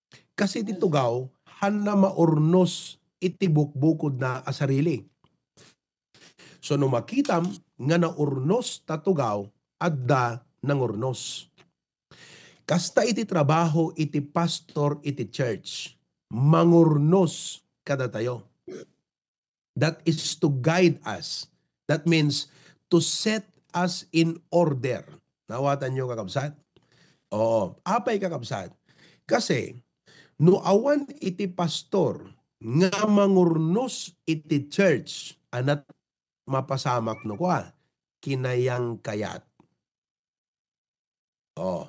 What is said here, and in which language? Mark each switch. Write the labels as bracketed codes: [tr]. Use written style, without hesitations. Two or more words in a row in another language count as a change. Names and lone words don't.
[ilo] Kasi ti tugaw, han na maurnos iti bukbukod na asarili. So no makitam nga naurnos tatugaw adda nangurnos. Kasta iti trabaho iti pastor iti church, mangurnos kada tayo. [en] That is to guide us. That means to set us in order. [ilo] Nawatan nyo kakabsat? Oo. Apay kakabsat? Kasi, no awan iti pastor nga mangurnos iti church, anat mapasamak no kwa, kinayang kayat. Oh.